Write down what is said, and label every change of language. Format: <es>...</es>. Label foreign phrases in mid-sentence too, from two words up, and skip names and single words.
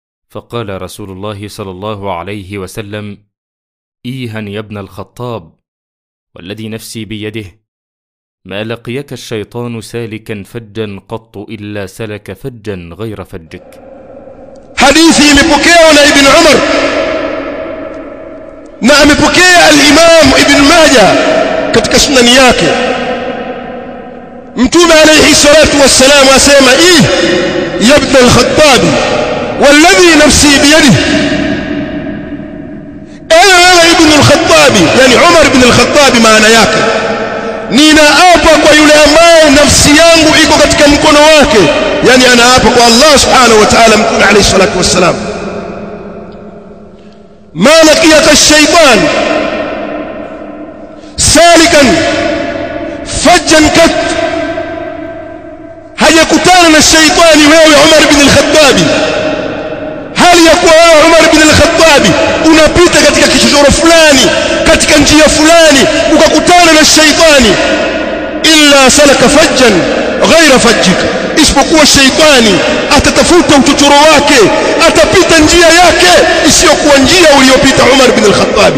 <ar>فقال رسول الله صلى الله عليه وسلم: إيها يا ابن الخطاب، والذي نفسي بيده ما لقيك الشيطان سالكا فجا قط إلا سلك فجا غير فجك. حديثي مبكيون</ar> <sw>ابن عمر na amepokea al-Imam Ibn Majah katika sunani yake. Mtume</sw> <ar>عليه الصلاة والسلام</ar> <sw>asema:</sw> <ar>يا ابن الخطاب والذي نفسي بيده,</ar> <sw>ewe ibn al-Khattab, yani Umar ibn al-Khattab, maana yake ninaapa kwa yule ambaye nafsi yangu iko katika mkono wake, yani anaapa kwa Allah</sw> <ar>سبحانه وتعالى. Mtume عليه الصلاة والسلام: ما لقيك الشيطان سالكا فجا كت،</ar> <sw>hajakutana na shaitani wewe Umar bin al-Khattab, hali ya kuwa wewe Umar bin al-Khattab unapita katika kichochoro fulani, katika njia fulani, ukakutana na shaitani,</sw> <ar>إلا سلك فجا غير فجك,</ar> <sw>isipokuwa shaitani atatafuta uchochoro wake, atapita njia yake isiyokuwa njia uliyopita Umar bin al-Khattab.</sw>